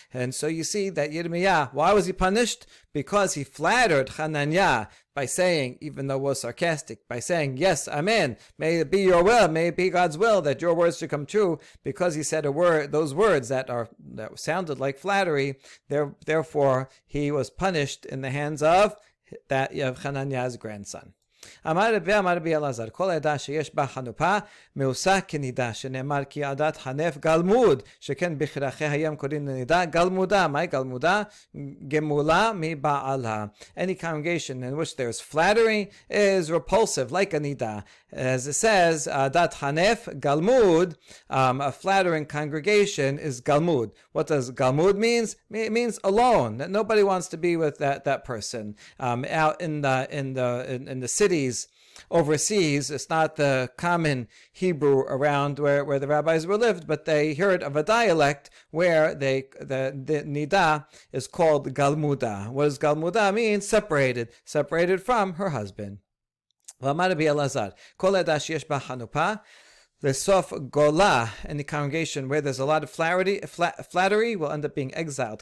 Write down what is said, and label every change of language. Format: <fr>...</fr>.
<en>And so you see that Yirmiyah, why was he punished? Because he flattered Hananiah by saying, even though it was sarcastic, by saying, yes, amen, may it be your will, may it be God's will that your words should come true, because he said those words that sounded like flattery. Therefore, he was punished in the hands of Hananiah's grandson.</en> <he>אמר רבי אלעזר, כל עדה שיש בה חנופה מעושה כנידה, שנאמר כי עדת חנף גלמוד, שכן בכרכי הים קוראים לנידה גלמודה. מהי גלמודה? גמולה מבעלה.</he> <en>Any congregation in which there is flattery is repulsive, like a nida. As it says,</en> <he>עדת חנף גלמוד,</he> <en>a flattering congregation is galmud. What does galmud means? It means alone, that nobody wants to be with that person. Out in the cities overseas, it's not the common Hebrew around where the rabbis were lived, but they heard of a dialect where the nida is called galmuda. What does galmuda mean? Separated from her husband.</en> <he>ואמר רבי אלעזר, כל עדה שיש בה חנופה</he> <en>Lesof gola, in the congregation where there's a lot of flattery will end up being exiled.</en>